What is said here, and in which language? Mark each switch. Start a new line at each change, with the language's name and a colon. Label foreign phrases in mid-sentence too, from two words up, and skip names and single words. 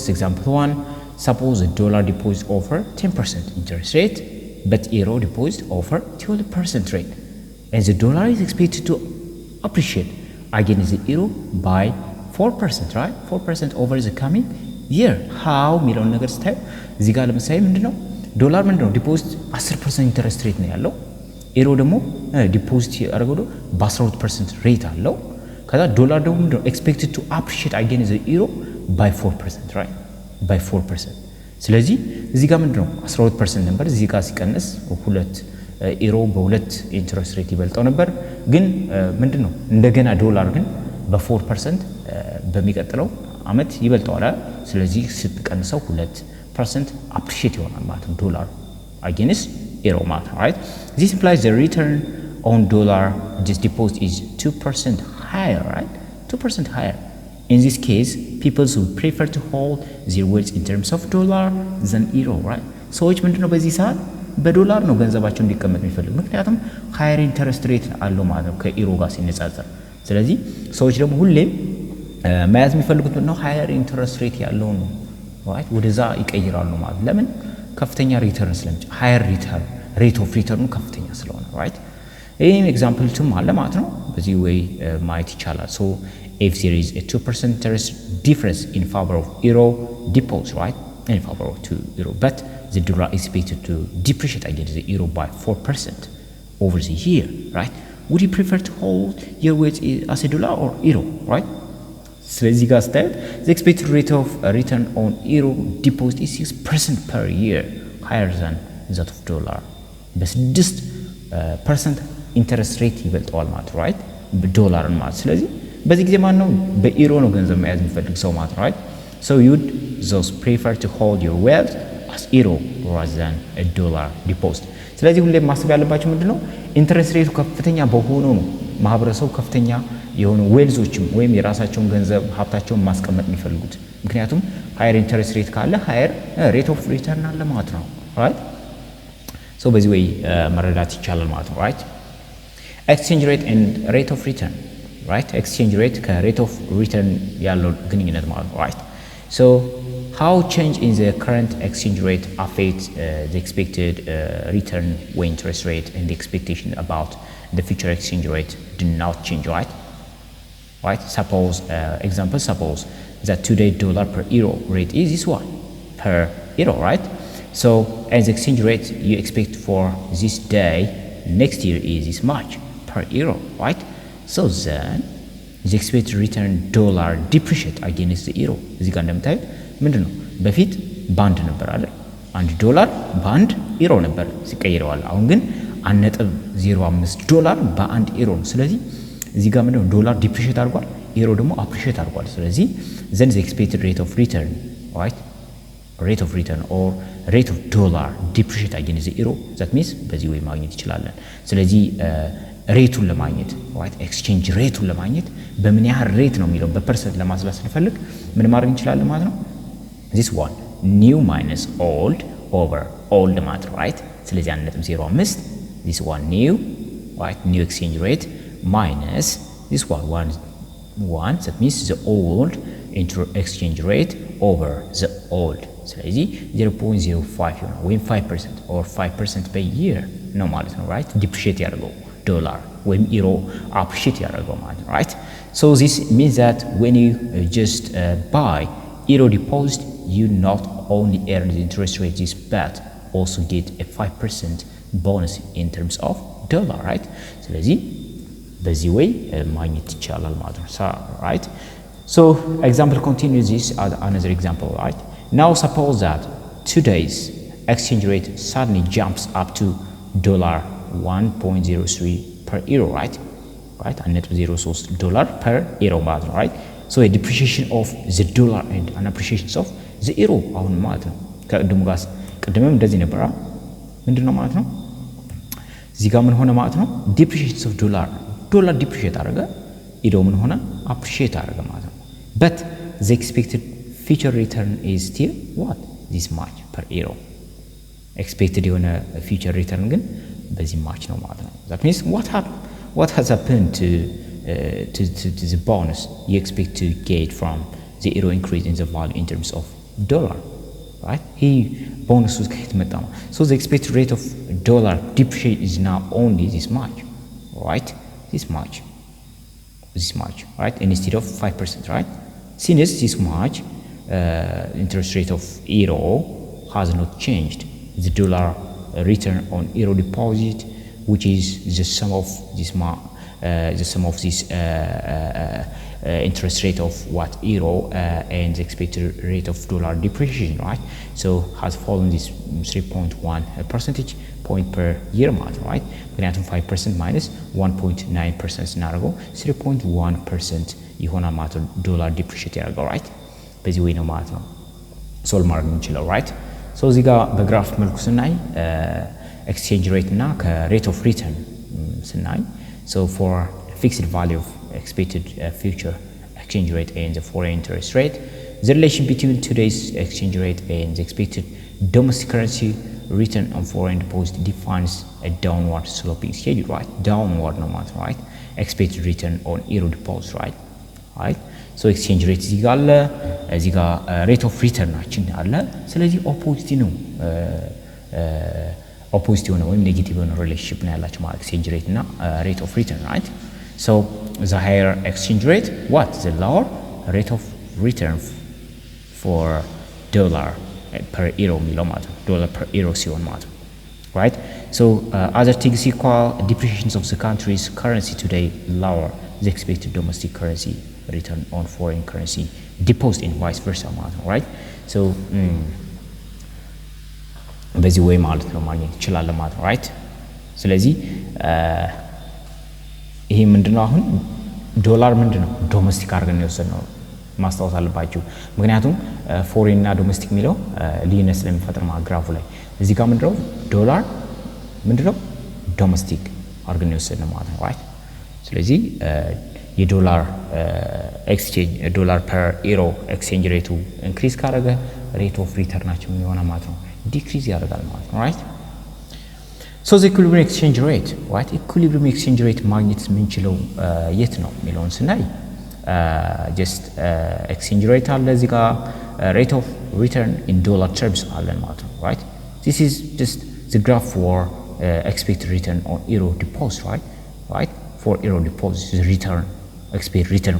English: Example 1, suppose a dollar deposit offer 10% interest rate, but euro deposit offer 12% rate, and the dollar is expected to appreciate against the euro by 4%, right? 4% over the coming year. How
Amharic: ሚለውን ነገር ስታዩ እዚህ ጋር ለምሳሌ ምንድነው ዶላር ምንድነው
English: deposit 10% interest rate
Amharic: ነው ያለው፣ ኤሮ ደግሞ ዲፖዚት ያደረገው በ12% ሬት አለው። ከዛ ዶላር ደግሞ ምንድነው
English: expected to appreciate against the euro by 4%, right? by 4%.
Amharic: ስለዚህ እዚህ ጋር ምንድነው 12% ነበር፣ እዚህ ጋር ሲቀንስ ሁለት ኤሮ በሁለት
English: interest rate
Amharic: ይበልጣው ነበር። ግን ምንድነው እንደገና ዶላር ግን በ4% በሚቀጥለው አመት ይበልጣዋል። ስለዚህ ስትቀንሰው 2% appreciate ይሆናል ማለት ነው ዶላር
English: against euro
Amharic: ማለት ነው,
English: right? This implies the return on dollar just deposit is 2% higher, right? 2% higher. In this case, people would prefer to hold their wealth in terms of dollar than euro, right?
Amharic: ሰዎች ምንድነው በዚህ ሰዓት በዶላር ነው ገንዘባቸው እንዲቀመጥ የሚፈልጉ፣ ምክንያቱም
English: higher interest rate
Amharic: አለው ማለት ነው ከኢሮ ጋር ሲነጻጸር። ስለዚህ ሰዎች ደግሞ ሁሌም መያዝ የሚፈልጉት ነው
English: higher interest rate
Amharic: ያለው ነው፣ right? ወደዛ ይቀይራሉ ማለት ለምን? ከፍተኛ ሪተርን ስለሚጭ
English: higher return rate of return
Amharic: ከፍተኛ ስለሆነ፣ right?
English: ይሄም example two
Amharic: አለ ማለት ነው። በዚህ ወይ ማየት ይቻላል።
English: so if there is a 2% interest difference in favor of euro deposit, right? in favor of euro, but the dollar is expected to depreciate against the euro by 4% over the year, right? Would you prefer to hold your weight as a dollar or euro, right?
Amharic: ስለዚህ ጋር ስታዩት
English: the expected rate of return on euro deposit is 6% per year higher than that of dollar.
Amharic: በ6%
English: interest rate
Amharic: ይበልጠዋል ማለት ነው, right? በዶላርን ማለት ስለዚህ በዚህ ጊዜ ማን ነው በኢሮ ነው ገንዘብ መያዝ የሚፈልግ ሰው ማለት ነው,
English: right? So you'd those prefer to hold your wealth as euro rather than a dollar deposit.
Amharic: ስለዚህ ሁሌም ማሰብ ያለባችሁ ምንድነው
English: interest rate
Amharic: ከፍተኛ በሆነው ነው ማህበረሰቡ ከፍተኛ የሆኑ ዌልዞችም ወይም የራሳቸውን ገንዘብ ሀብታቸውን ማስቀመጥ የሚፈልጉት፣ ምክንያቱም
English: higher interest rate
Amharic: ካለ
English: higher rate of return
Amharic: አለ ማለት ነው, right? So በዚህ ወይ መረዳት ይቻላል ማለት ነው,
English: right? exchange rate and rate of return, right? exchange rate ከrate of return
Amharic: ያለው ግንኙነት ማለት ነው,
English: right? So how change in the current exchange rate affects the expected return when interest rate and the expectation about the future exchange rate do not change, right? Suppose example, suppose that today dollar per euro rate is this one per euro, right? So as exchange rate you expect for this day next year is this much per euro, right? So then the expected return dollar depreciate against the euro.
Amharic: እዚህ ጋር እንደምታዩት ምንድነው በፊት ባንድ ነበር አይደል? $1 በአንድ ዩሮ ነበር ሲቀይረዋል። አሁን ግን 1.05 ዶላር በአንድ ኢሮ ነው ስለዚህ እዚህ ጋር ምንድነው ዶላር ዲፕሪሺየት አድርጓል ኢሮ ደግሞ አፕሪሺየት አድርጓል ስለዚህ
English: then the expected rate of return right rate of return or rate of dollar depreciate against the euro that means
Amharic: በዚህ ወይ ማግኘት ይችላል ስለዚህ ሬቱን ለማግኘት
English: right exchange
Amharic: ሬቱን ለማግኘት በምን ያህል ሬት ነው የሚለው በፐርሰንት ለማስላት ስንፈልግ ምን ማድረግ እንችላለን ማለት ነው
English: this one new minus old over old
Amharic: ማለት ነው
English: right ስለዚህ 1.05 this one new right new exchange rate minus this one that means the old exchange rate over the old ስለዚህ 0.05
Amharic: ይሆናል ወይም 5%
English: or 5% per year
Amharic: ነው ማለት ነው
English: right depreciate
Amharic: ያደርገው ዶላር ወይም ኢሮ appreciate ያደርገው
English: ማለት ነው right so this means that when you just buy euro deposit you not only earn the interest rate but also get a 5% bonus in terms of dollar right
Amharic: ስለዚህ በዚህ
English: way
Amharic: ማግኘት ይቻላል ማለት ነው
English: right so example continues this as another example right now suppose that today's exchange rate suddenly jumps up to $1.03 per euro right 1.03 dollar per euro
Amharic: ማለት ነው
English: right so a depreciation of the dollar and an appreciation of the euro
Amharic: አሁን ማለት ነው ቅድምም እንደዚህ ነበር ምንድነው ማለት ነው እዚህ ጋር ምን ሆነ ማለት ነው
English: depreciation of dollar depreciate
Amharic: አደረገ ኢሮ ምን ሆነ
English: appreciate
Amharic: አደረገ ማለት ነው
English: but the expected future return is still what this much per euro expected የሆነ future return
Amharic: ግን በዚህ ማች ነው ማለት ነው
English: that means what has happened to the bonus you expect to get from the euro increase in the value in terms of dollar right he bonus was
Amharic: ከየት መጣ
English: so the expected rate of dollar depreciate is now only this much right this much right instead of 5% right since this much interest rate of euro has not changed the dollar return on euro deposit which is the sum of this interest rate of what euro and the expected rate of dollar depreciation right so has fallen this 3.1 percentage point per year right ምክንያቱም 5% minus 1.9% ስናደርገው 3.1%
Amharic: ይሆናል ማለት ነው ዶላር ዲፕሪሺየት ያደርገው right በዚህ ወይ ነው ማለት ነው ሶል ማድረግ እንችላለን
English: right so
Amharic: እዚህ ጋር በግራፍ መልኩ ስናይ
English: exchange rate እና rate of return ስናይ so for fixed value of expected future exchange rate and the foreign interest rate the relation between today's exchange rate and the expected domestic currency return on foreign deposit defines a downward sloping schedule right downward no matter right expected return on euro deposit right so exchange rate
Amharic: እዚህ ጋር አለ እዚህ ጋር
English: rate of return
Amharic: ናችን አለ ስለዚህ ኦፖዚት ነው ኦፖዚት የሆነ ወይም ኔጌቲቭ የሆነ ሪሌሽንሺፕ ነው ያላቸው ማለት
English: exchange rate እና rate of return right so the higher exchange rate what the lower rate of return for dollar per euro
Amharic: የሚለው ማለት ነው
English: dollar per euro
Amharic: ሲሆን ማለት ነው
English: right so other things equal depreciation of the country's currency today lower the expected domestic currency return on foreign currency deposit and vice versa
Amharic: ማለት ነው
English: right so
Amharic: በዚህ ወይ ማለት ነው ማግኘት ይችላል ማለት ነው right ስለዚህ ይሄ ምንድነው አሁን ዶላር ምንድነው ዶሜስቲክ አድርገን የወሰድነው ማስታወስ አለባችሁ ምክንያቱም ፎሬን እና ዶሜስቲክ የሚለው ልዩነት ስለሚፈጥር ማለት ግራፉ ላይ እዚህ ጋር ምንድነው ዶላር ምንድነው ዶሜስቲክ አድርገን የወሰድነው ማለት ነው right ስለዚህ የዶላር ኤክስቼንጅ
English: dollar per euro exchange rate
Amharic: ኢንክሪዝ ካደረገ
English: rate of return
Amharic: የሚሆነው ማለት ነው ዲክሪዝ ያደርጋል ማለት ነው
English: right so the equilibrium exchange rate right equilibrium exchange rate
Amharic: ማግኘት የምንችለው የት ነው የሚለውን ስናይ
English: just exchange rate
Amharic: አለ እዚህ ጋር
English: rate of return in dollar terms
Amharic: አለ ማለት ነው
English: right this is just the graph for expected return on euro deposit right for euro deposit the return expected return